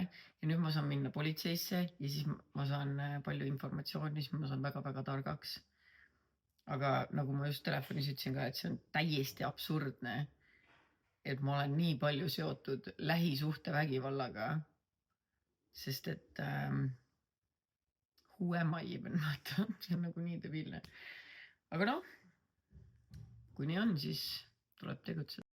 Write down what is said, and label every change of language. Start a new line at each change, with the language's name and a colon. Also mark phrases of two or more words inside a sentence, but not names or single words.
Estonian: Ja nüüd ma saan minna politseisse ja siis ma saan palju informatsiooni, siis ma saan väga-väga targaks. Aga nagu ma just telefonis ütlesin ka, et see on täiesti absurdne, et ma olen nii palju seotud lähisuhte vägivallaga, sest et
English: who am I even?
Estonian: See on nagu nii debiilne. Aga noh, kui nii on, siis tuleb tegutseda.